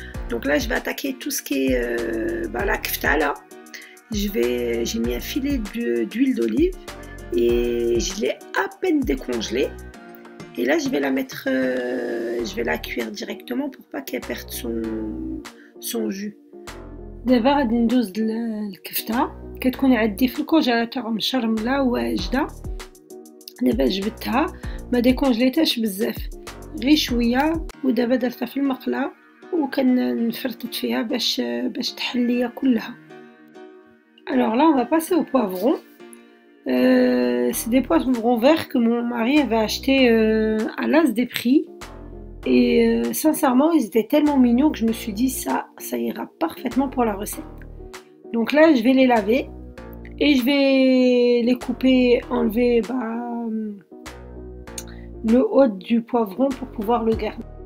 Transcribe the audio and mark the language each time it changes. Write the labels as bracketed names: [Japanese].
[French] Donc là je vais attaquer tout ce qui est la kefta là. J'ai mis un filet d'huile d'olive et je l'ai à peine décongelée. Et là je vais la mettre, je vais la cuire directement pour pas qu'elle perde son jus. [Arabic] دابا غادي ندوز الكفته كتكون عندي في الكونجيلاتور مشرمله واجده. دابا جبدتها ما ديكونجليتهاش بزاف غير شويه، ودابا درتها في المقله وكنفرطت فيها باش تحليه كلها. [French] Alors là on va passer au poivron. C'est des poivrons verts que mon mari avait acheté à l'as des prix et sincèrement ils étaient tellement mignons que je me suis dit ça ira parfaitement pour la recette. Donc là je vais les laver et je vais les couper, enlever le haut du poivron pour pouvoir le garder.